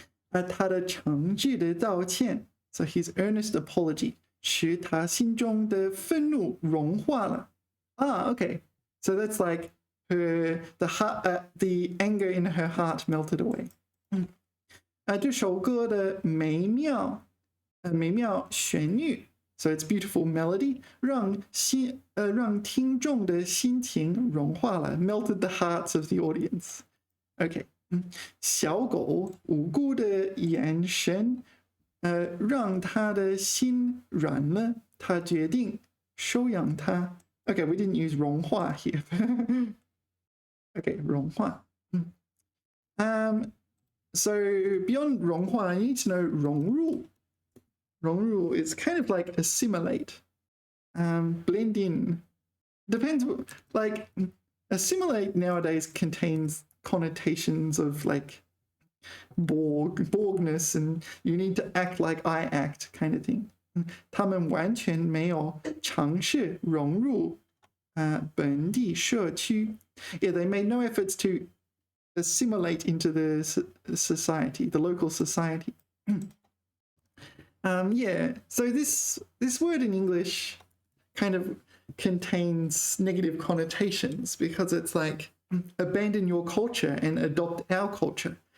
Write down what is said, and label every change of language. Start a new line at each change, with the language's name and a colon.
Chinese: 他的诚挚的道歉
English: so his earnest apology
Chinese: 使他心中的愤怒融化了。
English: Okay. So that's like the anger in her heart melted away.
Chinese: 这首歌的美妙旋律
English: so it's beautiful melody
Chinese: 让听众的心情融化了
English: melted the hearts of the audience. Okay.
Chinese: 小狗无辜的眼神让他的心软了，他决定收养它。
English: Okay, we didn't use 融化 here. Okay, 融化。 So beyond 融化, you need to know 融入。 融入 is kind of like assimilate, blend in. Depends, like assimilate nowadays contains connotations of like Borgness and you need to act like I act kind of thing.
Chinese: 他们完全没有尝试融入本地社区.
English: Yeah, they made no efforts to assimilate into the society, the local society. Yeah, so this word in English kind of contains negative connotations because it's like abandon your culture and adopt our culture.